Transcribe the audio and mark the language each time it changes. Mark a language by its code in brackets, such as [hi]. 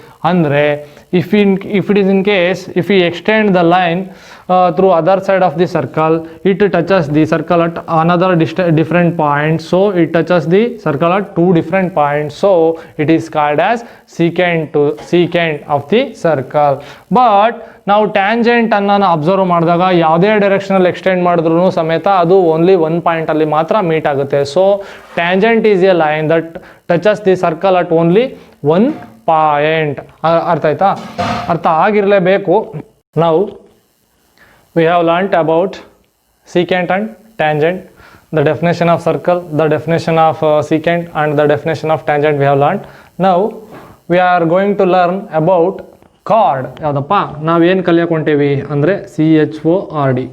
[kn] ಅಂದರೆ [en] if it is in case if we extend the line through other side of the circle, it touches the circle at another different point, so it touches the circle at 2 different points, so it is called as secant of the circle. But [kn] ನಾವು tangent ಅನ್ನು observe ಮಾಡಿದಾಗ ಯಾವುದೇ ಡೈರೆಕ್ಷನಲ್ಲಿ extend ಮಾಡಿದ್ರೂ ಸಮೇತ ಅದು only 1 ಪಾಯಿಂಟಲ್ಲಿ ಮಾತ್ರ meet ಆಗುತ್ತೆ. [en] So tangent is a line that touches the circle at only 1 point. [kn] ಅರ್ಥ ಆಯ್ತಾ? ಅರ್ಥ ಆಗಿರಲೇಬೇಕು. ನಾವು [en] We have learned about secant and tangent, the definition of circle, the definition of secant and the definition of tangent we have learned. Now we are going to learn about chord. [kn] ಯಾವುದಪ್ಪ, ನಾವೇನು ಕಲಿಯಾಕೊಂಟೇವಿ ಅಂದರೆ CHORD.